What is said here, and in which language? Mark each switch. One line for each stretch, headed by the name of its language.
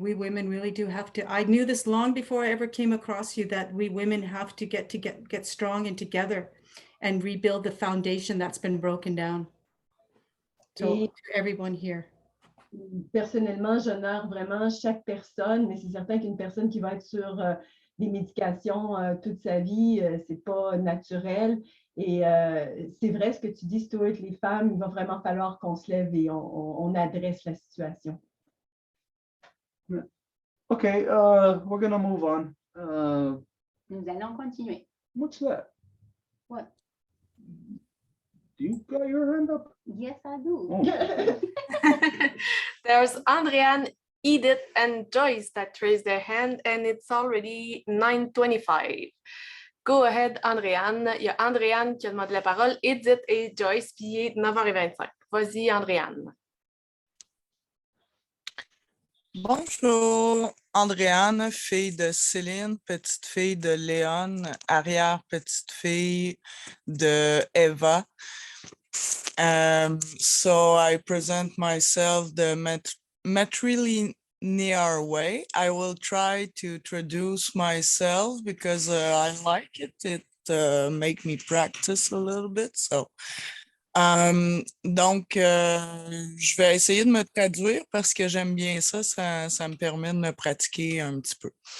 English: We women really do have to. I knew this long before I ever came across you, that we women have to get strong and together and rebuild the foundation that's been broken down. So
French: Et-
English: to everyone here.
French: Personnellement, j'honore vraiment chaque personne, mais c'est certain qu'une personne qui va être sur des médications toute sa vie, c'est pas naturel. Et c'est vrai ce que tu dis, Stuart, les femmes, il va vraiment falloir qu'on se lève et on adresse la situation.
English: Okay, we're gonna move on.
French: Nous allons continuer.
English: What's that? What? Do you got your hand up? Yes, I do. Oh. There's Andréane, Edith, and Joyce that raised their hand, and it's already 9:25. Go ahead, Andréane.
French: Il y a Andréane qui a demandé la parole, Edith et Joyce, puis il est 9h25. Vas-y, Andréane. Bonjour, Andréane, fille de Céline, petite fille de Léon, arrière-petite fille de Eva.
English: So I present myself the matrilinear way. I will try to introduce myself because I like it. It make me practice a little bit.
French: So, donc, je vais essayer de me traduire parce que j'aime bien ça. Ça me permet de me pratiquer un petit peu.